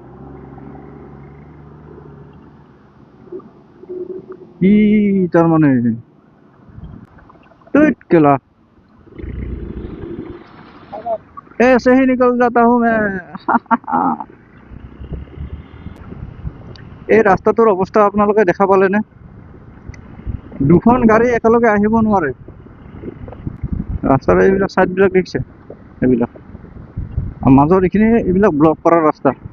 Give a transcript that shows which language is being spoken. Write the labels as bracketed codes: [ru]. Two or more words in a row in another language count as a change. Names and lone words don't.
[as] কি তাৰমানে [hi] टूट केला ऐसे ही निकल जाता हूँ मैं। [as] এই ৰাস্তাটোৰ অৱস্থা আপোনালোকে দেখা পালেনে? দুখন গাড়ী একেলগে আহিব নোৱাৰে। ৰাস্তাৰ এইবিলাক চাইডবিলাক দেখিছে, এইবিলাক মাজৰ এইখিনি এইবিলাক ব্লক কৰা ৰাস্তা।